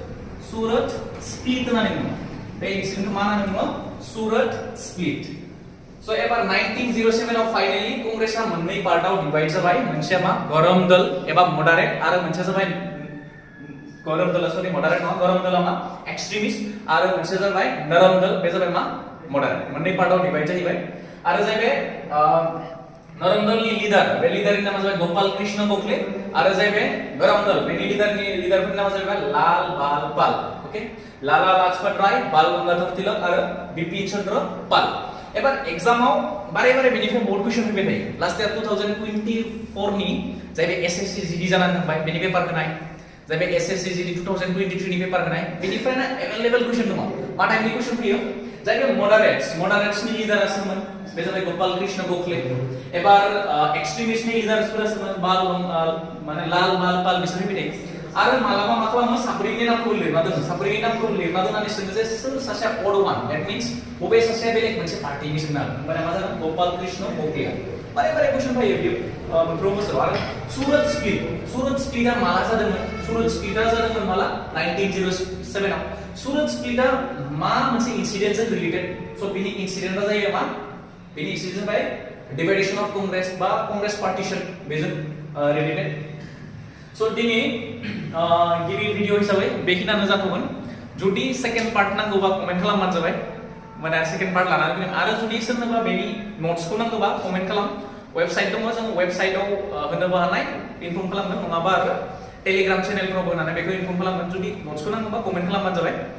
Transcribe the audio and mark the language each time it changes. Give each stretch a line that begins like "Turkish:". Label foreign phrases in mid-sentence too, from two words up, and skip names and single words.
Bodo: स्प्लिट होनना बुङो बे इन्सिडेन्टखौ मा होनना बुङो सुरत स्प्लिट सो एबार 1907 आव फाइनली कंग्रेसआ मोननै पार्टआव डिवाइड जाबाय मोनसेया मा गरम दल एबा मडारेट आरो मोनसेया जाबाय गरम दल मडारेट नङा गरम दलआ मा एक्सट्रीमिस्ट आरो मोनसेया जाबाय नरम दल बे जाबाय मा मडारेट मोननै पार्टआव डिवाइड जाहैबाय आरो जाय बे नरम दलनि लिडारनि नामा जाबाय गोपाल कृष्ण गोखले आरो जाय बे गरम दल बेनि लिडारफोरनि नामा जाबाय लाल बाल पाल ओके लाला लाजपत राय बाल गंगाधर तिलक आरो बिपिन चंद्र पाल एबार एग्जामाव बारे बेनिफ्राय बोर्ड क्वेश्चन फैबाय थायो
English: last year
Bodo: 2024 नि जाय बे एसएससी जीडी जानानै थांबाय बेनि पेपारखौ नाय जाय बे एसएससी जीडी 2023 नि पेपारखौ नाय बेनिफ्रायनो अवेलेबल क्वेश्चन दङ मा टाइपनि क्वेश्चन फैयो जाय बे मडारेट्सनि लिडारा सोरमोन बे जाबाय गोपाल कृष्ण गोखले एबार एक्सट्रीमिस्टनि लिडारफोरा सोरमोन माने लाल बाल पाल बिसोर फैबाय आरो मालाबा मा खालामो साब्रैनि नामखौ लिरना दोननानै सोङो जे सोर सासेया
English: odd one that means
Bodo: बबे सासेया बेलेग मोनसे पार्टिनि सोंना होमबाना मा जागोन गोपाल कृष्ण गोखले बारे क्वेश्चन फैयो बेयो मोनफ्रोमबो बोसोराव आरो सुरत स्प्लिटआ माला जादोंमोन सुरत स्प्लिटआ जादोंमन माला 1907 आव सुरत स्प्लिटआ मा मोनसे इन्सिडेन्टजों रिलेटेड सो बिनि इन्सिडेन्टआ जायो मा बिनि इन्सिडेन्ट
English: by divideation of Congress
Bodo: बा
English: Congress partition
Bodo: बेजों रिलेटेड सो दिनै गिबि भिडिअ हिसाबै बेखिनियानो जाथ'गोन जुदि
English: second part
Bodo: नांगौबा कमेन्ट खालामबानो जाबाय माने
English: second part
Bodo: लानानै फैगोन आरो जुदि सोरनोबा बेनि नोट्सखौ नांगौबा कमेन्ट खालाम वेबसाइट दङ जों वेबसाइटआव होनोबो हानाय इनफर्म खालामगोन नङाबा आरो टेलिग्राम चेनेलफोराव होनानै बेखौ इनफर्म खालामगोन जुदि नोट्सखौ नांगौबा कमेन्ट खालामबानो जाबाय